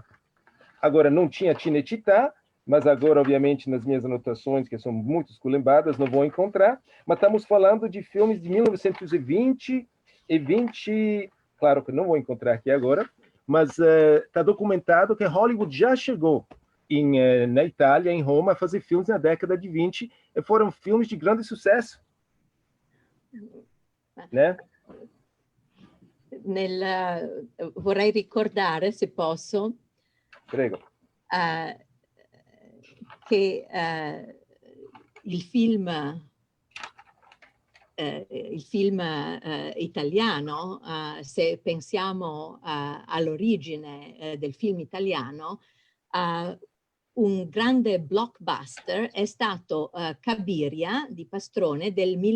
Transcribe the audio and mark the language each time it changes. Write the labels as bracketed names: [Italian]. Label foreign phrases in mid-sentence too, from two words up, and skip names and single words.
[Portuguese] Agora, não tinha Cinecittà, mas agora, obviamente, nas minhas anotações, que são muito esculembadas, não vou encontrar, mas estamos falando de filmes de 1920 e 20... Claro que não vou encontrar aqui agora, mas está documentado que Hollywood já chegou na Itália, em Roma, a fazer filmes na década de 20, e foram filmes de grande sucesso. Né? [Italian] Vorrei ricordare, se posso, Prego. che il film italiano, se pensiamo all'origine del film italiano, un grande blockbuster è stato Cabiria di Pastrone del